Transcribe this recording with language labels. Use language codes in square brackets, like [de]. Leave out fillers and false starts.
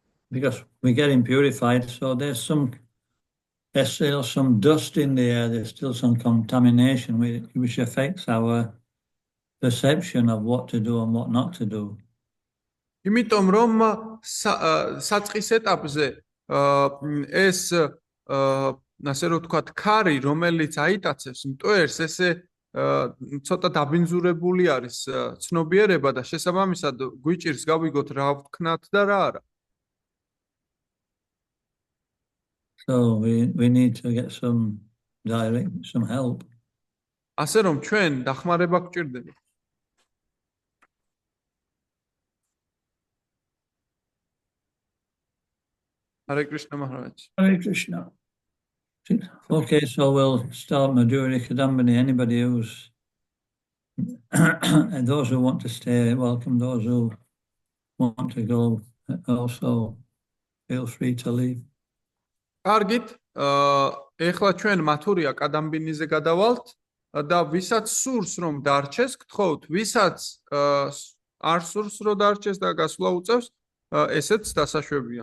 [en] Because we're getting purified, so there's still some dust in the air, there's still some contamination which affects our perception of what to do and what not to do. [ka] იმიტომ რომ საწყის ეტაპზე ეს ასე რომ ვთქვათ ქარი რომელიც აიტაცებს მტვერს ესე ცოტა დაბინძურებული არის ცნობიერება და შესაბამისად გვიჭირს გავიგოთ რა ვთქნათ და რა არა. [en] So we need to get some help. [ka] ასე რომ ჩვენ დახმარება გვჭირდება. [en] Hare Krishna Maharaj. Hare Krishna. Okay, so we'll start Madhuri Kadambini. Anybody who's and those who want to stay, welcome. Those who want to go, also feel free to leave. [ka] კარგით, ეხლა ჩვენ მათურია კადამბინიზე გადავალთ და ვისაც სურს რომ დარჩეს, გთხოვთ, ვისაც არ სურს რომ დარჩეს და გასვლა უწევს, ესეც დასაშვებია.